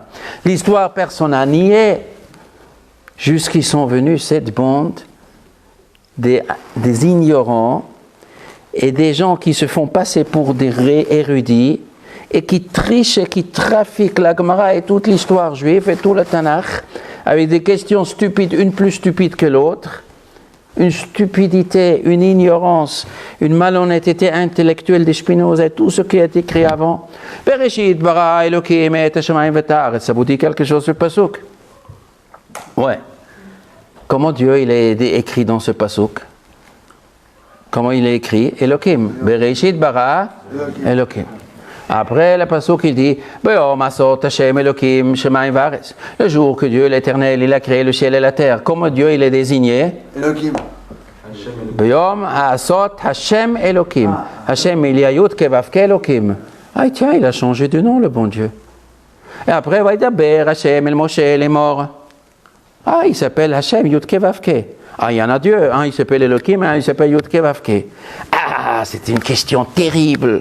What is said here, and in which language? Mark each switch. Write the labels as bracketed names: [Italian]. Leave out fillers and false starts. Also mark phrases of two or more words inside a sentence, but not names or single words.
[French] L'histoire, personne n'a nié. Jusqu'ils sont venus cette bande des ignorants et des gens qui se font passer pour des érudits et qui trichent et qui trafiquent la Gemara et toute l'histoire juive et tout le Tanakh avec des questions stupides, une plus stupide que l'autre, une stupidité, une ignorance, une malhonnêteté intellectuelle des Spinoza et tout ce qui est écrit avant. [Hebrew] בראשית ברא אלוקים את השמים והארץ, [French] ça vous dit quelque chose ce pasuk? Ouais. Comment Dieu il est écrit dans ce pasuk? Comment il est écrit? [Hebrew] אלוקים. בראשית ברא אלוקים. [French] Après, le pasuk il dit [Hebrew] ביום עשות השם אלוקים שמים וארץ. [French] Le jour que Dieu l'Éternel il a créé le ciel et la terre. Comment Dieu il est désigné? Elokim. [Hebrew] ביום עשות השם אלוקים. [French] Hashem il y a Yud Kevavke Elokim. Ah tiens, il a changé de nom le bon Dieu. Et après, [Hebrew] וידבר השם אל משה לאמור. [French] Ah, il s'appelle Hashem Yud Kevavke. Ah, il y en a Dieu. Un, il s'appelle Elohim, un, il s'appelle Yud Kevavke. Ah, c'est une question terrible.